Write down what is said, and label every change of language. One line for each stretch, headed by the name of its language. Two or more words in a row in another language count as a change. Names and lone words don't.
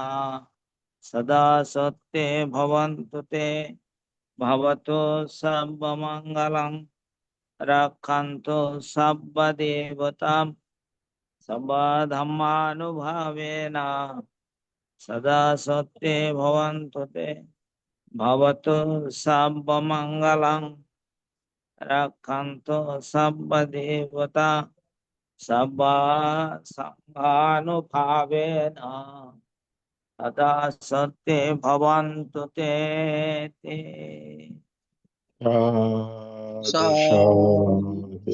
Pali: সদা সত্যে ভবন্তু তে ভবতু সর্বমঙ্গলং রক্ষন্তু সর্বদেবতাম সবা ধম্মানুভাবেনা সদা সত্যে ভবন্তু তে ভবতু সর্বমঙ্গলং রক্ষন্তু সর্বদেবতা সবা সংঘানুভাবেনা সদা সত্যে ভবন্তু তে তে। সাধু সাধু